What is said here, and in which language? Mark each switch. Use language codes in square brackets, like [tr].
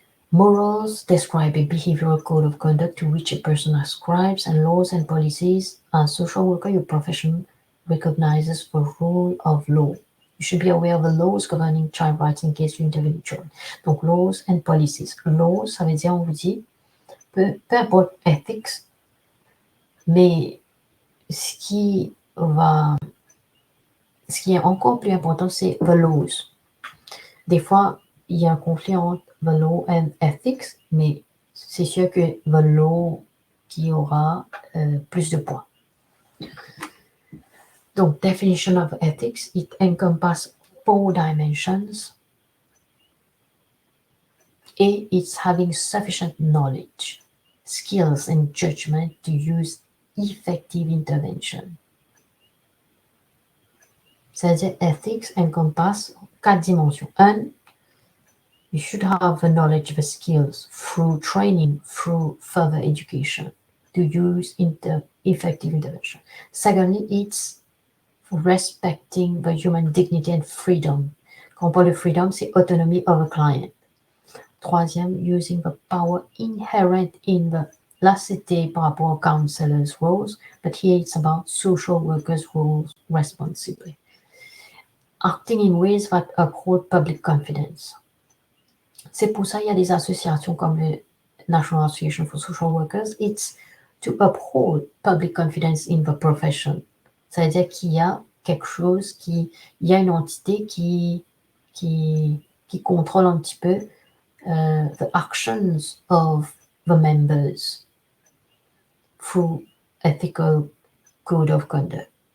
[en] Morals describe a behavioral code of conduct to which a person ascribes, and laws and policies. As a social worker, your profession recognizes the rule of law. You should be aware of the laws governing child rights in case you intervene with children. Donc, laws and policies. [fr] Laws, ça veut dire, on vous dit, peu importe ethics, mais ce qui est encore plus important, c'est [en] the laws. [fr] Des fois, il y a un conflit entre [en] the law and ethics, [fr] mais c'est sûr que [en] the law [fr] qui aura plus de points. [en] Donc, definition of ethics, it encompasses 4 dimensions, et it's having sufficient knowledge, skills and judgment to use effective intervention. [fr] C'est-à-dire, ethics encompasse 4 dimensions. [en] 1, you should have the knowledge, the skills through training, through further education to use effective intervention. Secondly, it's respecting the human dignity and freedom. [fr] Quand on parle de freedom, c'est [en] autonomy of a client. [fr] Troisième, [en] using the power inherent in the [fr] là, c'était par rapport aux [en] counselors' roles, but here it's about social workers' roles responsibly. Acting in ways that uphold public confidence. [fr] C'est pour ça qu'il y a des associations comme le National Association for Social Workers. [en] It's to uphold public confidence in the profession. [fr] Ça veut dire qu'il y a quelque chose il y a une entité qui contrôle un petit peu [en] the actions of the members through ethical code of conduct.